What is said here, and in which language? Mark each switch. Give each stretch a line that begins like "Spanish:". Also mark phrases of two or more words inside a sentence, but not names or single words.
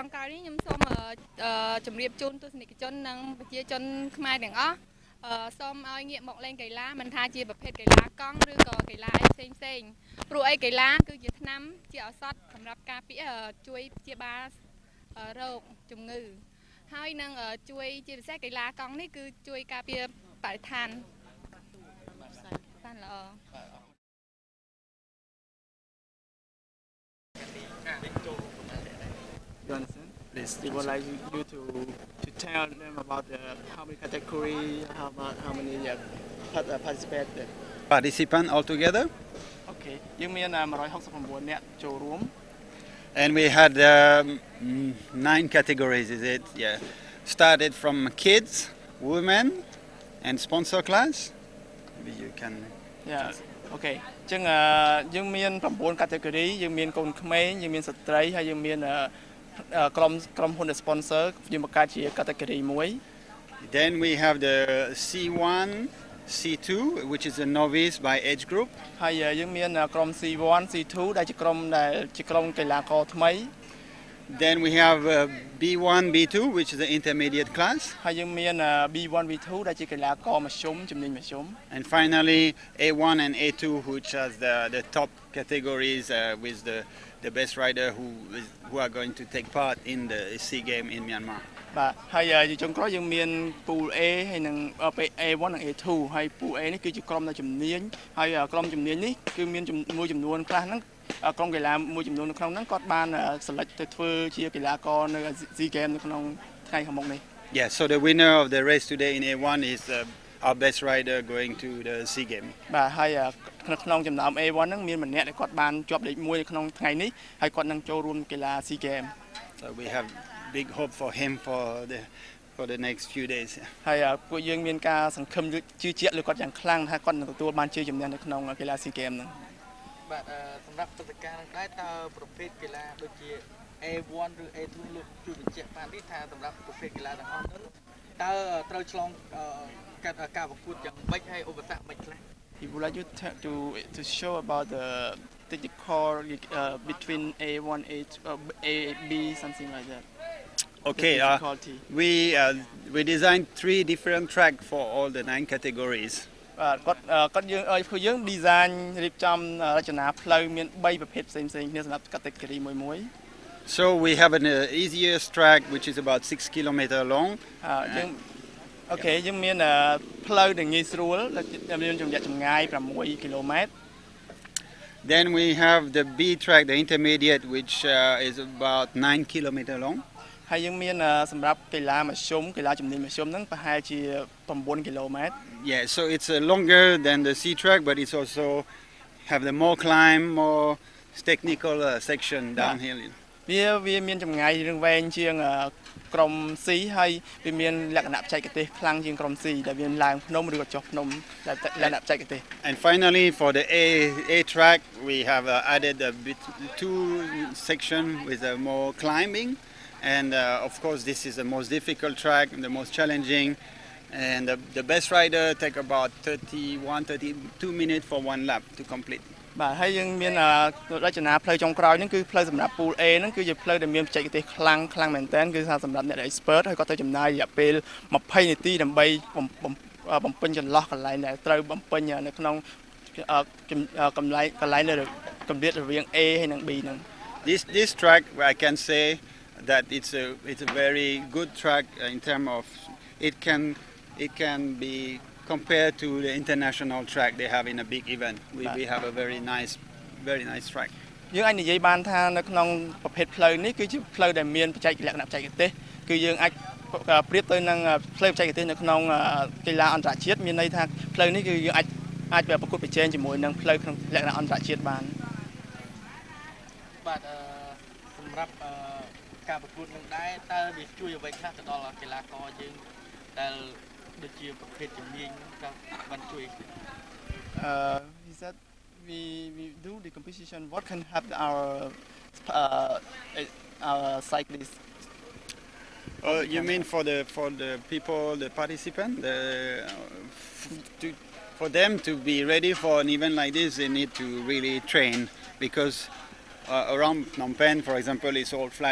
Khmer: ក្រោយនេះខ្ញុំសូមជម្រាបជូនទស្សនិកជននិងប្រជាជនខ្មែរទាំងអស់សូមឲ្យងាកមកលេងកីឡាមិនថាជាប្រភេទកីឡាកង់ឬក៏កីឡាអីផ្សេងព្រោះអីកីឡាគឺជាថ្នាំជាឱសថសម្រាប់ការពារជួយព្យាបាលរោគជំងឺហើយនឹងជួយជាពិសេសកីឡាកង់នេះគឺជួយការពារបរិស្ថានបានល្អ
English: You understand? Please. We would like you to tell them about how many categories, how many participants altogether.
Khmer: Okay. យើងមាន169នាក់ចូលរួម
English: And we had 9 categories, is it? Yeah. Started from kids, women, and sponsor class. Maybe you can. Yeah.
Khmer: Okay. អញ្ចឹងយើងមាន9 category យើងមានកូនក្មេងយើងមានស្ត្រីហើយយើងមានក្រុមហ៊ុន sponsor យើងបង្កើតជា category មួយ
English: Then we have the C1, C2, which is a novice by age group.
Khmer: ហើយយើងមានក្រុម C1, C2 ដែលជាក្រុមកីឡាករថ្មី
English: Then we have B1, B2, which is the intermediate class.
Khmer: ហើយយើងមាន B1, B2 ដែលជាកីឡាករមធ្យមជំនាញមធ្យម
English: And finally A1 and A2, which has the top categories with the best rider who are going to take part in the SEA Games in Myanmar.
Khmer: បាទហើយចុងក្រោយយើងមាន
English: pool A
Khmer: ហើយនឹង A1 និង A2 ហើយ
English: pool A
Khmer: នេះគឺជាក្រុមដែលជំនាញហើយក្រុមជំនាញនេះគឺមានមួយចំនួនខ្លះហ្នឹងក្រុមកីឡាមួយចំនួននៅក្នុងហ្នឹងគាត់បាន select ទៅធ្វើជាកីឡាករនៅ SEA Games នៅក្នុងថ្ងៃខាងមុខនេះ
English: Yeah, so the winner of the race today in A1 is our best rider going to the SEA Games.
Khmer: បាទហើយក្នុងចំណោម A1 ហ្នឹងមានម្នាក់ដែលគាត់បានជាប់លេខ1នៅក្នុងថ្ងៃនេះហើយគាត់នឹងចូលរួមកីឡា SEA Games.
English: So we have big hope for him for the next few days.
Khmer: ហើយពួកយើងមានការសង្ឃឹមជឿជាក់លើគាត់យ៉ាងខ្លាំងថាគាត់នឹងទទួលបានជ័យជំនះនៅក្នុងកីឡា SEA Games ហ្នឹង បាទសម្រាប់ព្រឹត្តិការណ៍នេះដែរតើប្រភេទកីឡាដូចជា A1 ឬ A2 លោកជួយបញ្ជាក់បាននេះថាសម្រាប់ប្រភេទកីឡាទាំងអស់នោះតើត្រូវឆ្លងកាត់ការប្រកួតយ៉ាងម៉េចហើយឧបសគ្គមិនខ្លះ
English: He would like you to show about the technical between A1, A, B, something like that. Okay, we designed 3 different tracks for all the 9 categories.
Khmer: គាត់យើង design រៀបចំរចនាផ្លូវមាន3ប្រភេទផ្សេងៗគ្នាសម្រាប់ category មួយ
English: So we have an easiest track which is about 6 kilometers long.
Khmer: យើងមានផ្លូវដែលងាយស្រួលដែលមានចម្ងាយ6 kilometers.
English: Then we have the B track, the intermediate, which is about 9 kilometers long.
Khmer: ហើយយើងមានសម្រាប់កីឡាមធ្យមកីឡាជំនាញមធ្យមហ្នឹងប្រហែលជា9 kilometers.
English: Yeah, so it's longer than the C track, but it's also have the more climb, more technical section downhill.
Khmer: វាមានចម្ងាយរឿងវែងជាងក្រុម C ហើយវាមានលក្ខណៈបច្ចេកទេសខ្លាំងជាងក្រុម C ដែលមានឡើងភ្នំឬក៏ចុះភ្នំដែលលក្ខណៈបច្ចេកទេស
English: And finally for the A track we have added a bit 2 section with more climbing, and of course this is the most difficult track and the most challenging, and the best rider take about 32 minutes for 1 lap to complete.
Khmer: បាទហើយយើងមានរចនាផ្លូវចុងក្រោយហ្នឹងគឺផ្លូវសម្រាប់
English: pool A
Khmer: ហ្នឹងគឺជាផ្លូវដែលមានបច្ចេកទេសខ្លាំងមែនតើគឺថាសម្រាប់អ្នក expert ហើយគាត់ទៅចំណាយរយៈពេល20នាទីដើម្បីបំពេញចន្លោះកន្លែងដែលត្រូវបំពេញនៅក្នុងកន្លែងនៅកម្រិតរវាង A ហើយនិង B ហ្នឹង
English: This track I can say that it's a very good track in terms of it can be compared to the international track they have in a big event. We have a very nice track.
Khmer: យើងអាចនិយាយបានថានៅក្នុងប្រភេទផ្លូវនេះគឺជាផ្លូវដែលមានបច្ចេកលក្ខណៈបច្ចេកទេសគឺយើងអាចប្រៀបទៅនឹងផ្លូវបច្ចេកទេសនៅក្នុងកីឡាអន្តរជាតិមានន័យថាផ្លូវនេះគឺយើងអាចប្រកួតប្រជែងជាមួយនឹងផ្លូវក្នុងលក្ខណៈអន្តរជាតិបាន បាទសម្រាប់ការប្រកួតនឹងដែរតើវាជួយអ្វីខ្លះទៅដល់កីឡាករយើងដែលដូចជាប្រភេទជំនាញក៏បានជួយ
English: he said we do the competition what can help our cyclists. You mean for the people, the participants, for them to be ready for an event like this, they need to really train because around Phnom Penh, for example, it's all flat.